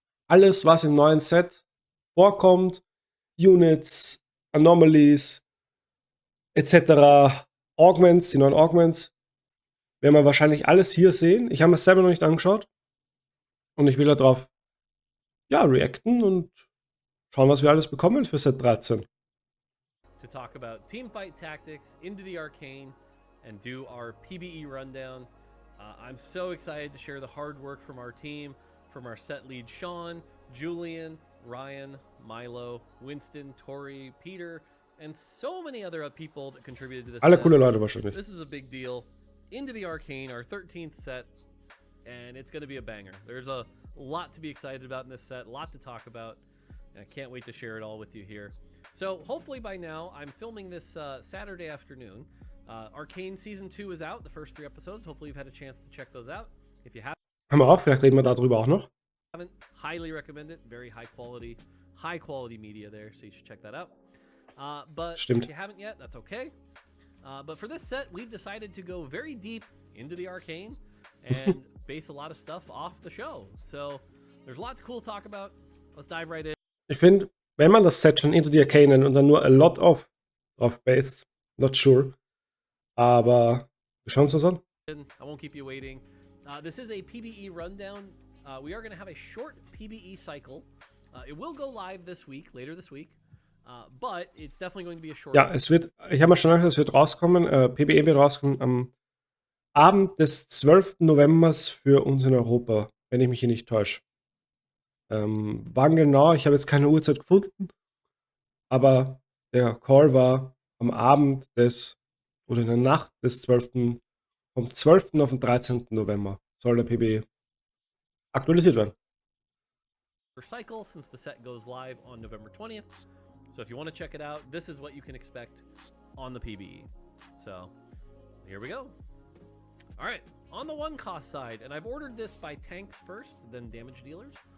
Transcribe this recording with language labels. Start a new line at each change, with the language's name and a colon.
German: Alles, was im neuen Set vorkommt, Units, Anomalies, etc., Augments, die neuen Augments, werden wir wahrscheinlich alles hier sehen. Ich habe mir das selber noch nicht angeschaut und ich will darauf reacten und schauen, was wir alles bekommen für Set 13.
English: To talk about teamfight tactics, Into the Arcane, and do our PBE rundown. I'm so excited to share the hard work from our team, from our set lead Sean, Julian, Ryan, Milo, Winston, Tori, Peter, and so many other people that contributed to this
German: Alle
English: set.
German: coole Leute wahrscheinlich.
English: This is a big deal. Into the Arcane, our 13th set, and it's going to be a banger. There's a lot to be excited about in this set, a lot to talk about, and I can't wait to share it all with you here. So hopefully by now, I'm filming this Saturday afternoon. Arcane Season 2 is out, the first 3 episodes. Hopefully you've had a chance to check those out. If you
German: Haben wir auch, vielleicht reden wir darüber auch noch.
English: haven't, highly recommend it. Very high quality media there, so you should check that out. But
German: Stimmt.
English: if you haven't yet, that's okay. But for this set, we've decided to go very deep into the Arcane and base a lot of stuff off the show. So there's lots of cool to talk about. Let's dive right in.
German: Ich finde, wenn man das Set schon Into the Arcane nennt und dann nur
English: a lot of
German: drauf based,
English: not sure.
German: Aber wir schauen uns das an.
English: I won't keep you waiting. This is a PBE rundown. We are going to have a short PBE cycle. It will go live this week, later this week. But it's definitely going to be a short.
German: Ja, ich habe mal schon gesagt, es wird rauskommen, PBE wird rauskommen am Abend des 12. Novembers für uns in Europa, wenn ich mich hier nicht täusche. Wann genau? Ich habe jetzt keine Uhrzeit gefunden, aber der Call war am Abend oder in der Nacht des 12. vom 12. auf den 13. November soll der PBE aktualisiert werden.
English: Cycle since the set goes live on November 20th. So if you want to check it out, this is what you can expect on the PBE. So here we go. All right, on the 1 cost side, and I've ordered this by tanks first, then damage dealers.